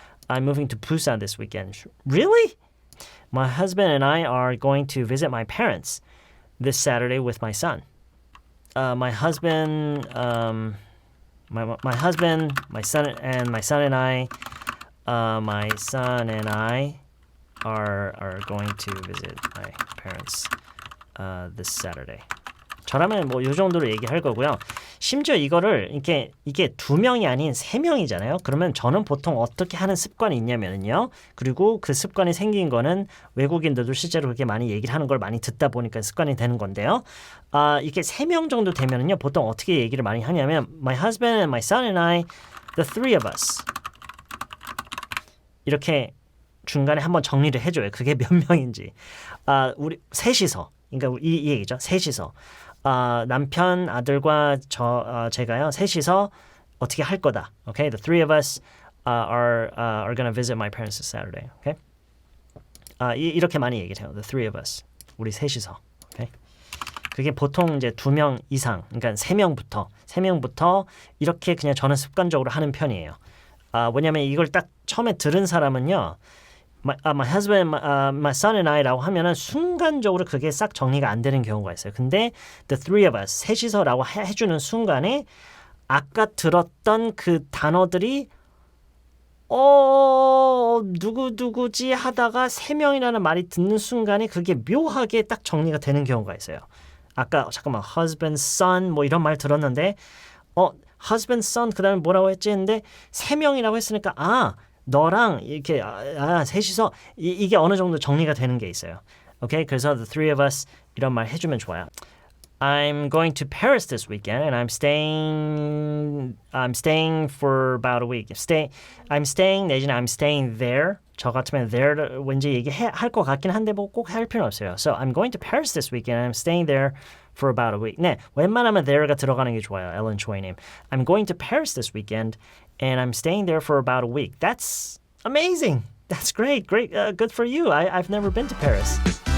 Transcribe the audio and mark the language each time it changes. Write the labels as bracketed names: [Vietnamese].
[English] I'm moving to Busan this weekend. Really? My husband and I are going to visit my parents this Saturday with my son. My husband, my son and I are going to visit my parents this Saturday. [Korean] 저라면 뭐 이 정도로 얘기할 거고요. 심지어 이거를 이게 2명이 아닌 3명이잖아요. 그러면 저는 보통 어떻게 하는 습관이 있냐면요. 그리고 그 습관이 생긴 거는 외국인들도 실제로 그렇게 많이 얘기를 하는 걸 많이 듣다 보니까 습관이 되는 건데요. 이게 3명 정도 되면요. 보통 어떻게 얘기를 많이 하냐면 [English] My husband and my son and I, the three of us. [Korean] 이렇게 중간에 한번 정리를 해줘요. 그게 몇 명인지. 우리 셋이서. 그러니까 이 얘기죠. 셋이서. 남편, 아들과 제가요. 셋이서 어떻게 할 거다. Okay? [English] The three of us are going to visit my parents this Saturday. Okay? [Korean] 이렇게 많이 얘기를 해요. [English] The three of us. [Korean] 우리 셋이서. Okay? 그게 보통 이제 2명 이상, 그러니까 3명부터 이렇게 그냥 저는 습관적으로 하는 편이에요. 왜냐면 이걸 딱 처음에 들은 사람은요. [English] My husband, my son and I [Korean] 라고 하면은 순간적으로 그게 싹 정리가 안 되는 경우가 있어요. 근데 [English] the three of us, [Korean] 셋이서라고 해주는 순간에 아까 들었던 그 단어들이 누구지 하다가 3명이라는 말이 듣는 순간에 그게 묘하게 딱 정리가 되는 경우가 있어요. 아까 잠깐만 husband, son 뭐 이런 말 들었는데 husband, son 그 다음에 뭐라고 했지 했는데 3명이라고 했으니까 너랑 이렇게 셋이서 이게 어느 정도 정리가 되는 게 있어요. 오케이? 그래서 [English] the three of us [Korean] 이런 말 해주면 좋아요. [English] I'm going to Paris this weekend and I'm staying for about a week. I'm staying there. [Korean] 저 같으면 there 왠지 얘기할 것 같긴 한데 뭐 꼭 할 필요는 없어요. [English] So I'm going to Paris this weekend and I'm staying there for about a week. [Korean] 네, 웬만하면 there가 들어가는 게 좋아요. [English] Ellen Choi님. I'm going to Paris this weekend and I'm staying there for about a week. That's amazing. That's great. Good for you. I've never been to Paris.